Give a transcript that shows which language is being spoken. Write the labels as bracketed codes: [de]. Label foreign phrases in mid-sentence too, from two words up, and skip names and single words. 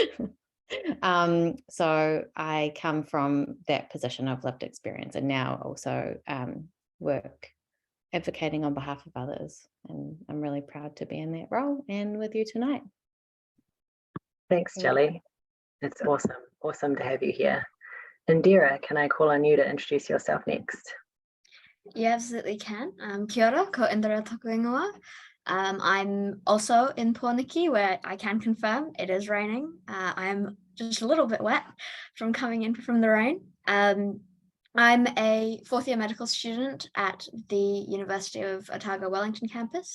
[en] So I come from that position of lived experience, and now also work advocating on behalf of others. And I'm really proud to be in that role and with you tonight. Thanks, Jelly. It's awesome. Awesome to have you here. Indira, can I call on you to introduce yourself next? You absolutely can. [mi] Kia ora, ko Indira toku ingoa. [en] I'm also in Pōniki, where I can confirm it is raining. I'm just a little bit wet from coming in from the rain. I'm a fourth year medical student at the University of Otago Wellington campus.